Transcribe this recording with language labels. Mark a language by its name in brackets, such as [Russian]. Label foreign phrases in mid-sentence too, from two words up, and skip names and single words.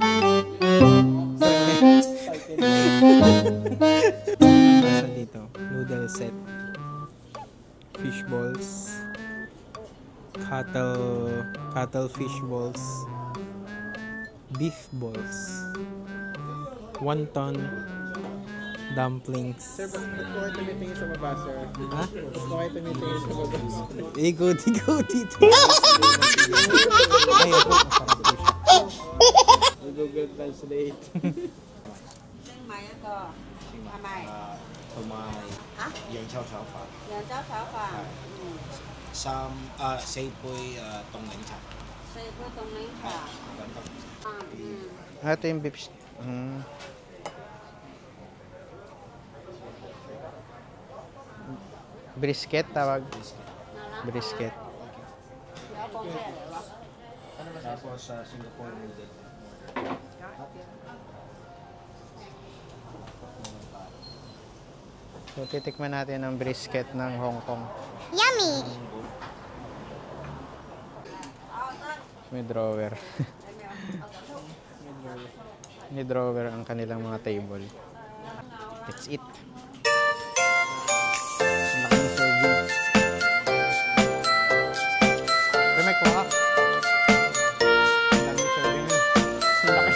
[Filipino] Nasa dito, [English] noodle set, fish balls, cattle fish balls, beef balls, wonton, dumplings. [Filipino] Sir, ba't ko kayo tumitingin sa baba, sir? Ha? Ba't ko kayo tumitingin sa baba, sir? Ikot dito. Ay, ako. Google Translate. [Cantonese] 新买一个，买买同埋啊，揚州炒飯，揚州炒飯，四杯凍檸茶， 4杯凍檸茶，咁得。 [Filipino] Ito yung beef. Brisket tawag. Brisket. [Cantonese] 有個咩嚟喎？ [Filipino] Tapos Singapore noodle. So titikman natin ang brisket ng Hong Kong. May drawer. May drawer ang kanilang mga table. [English] Let's eat. [Filipino] Ang laki ng serving. Pero may kuha. Ang laki ng serving yun. Ang laki.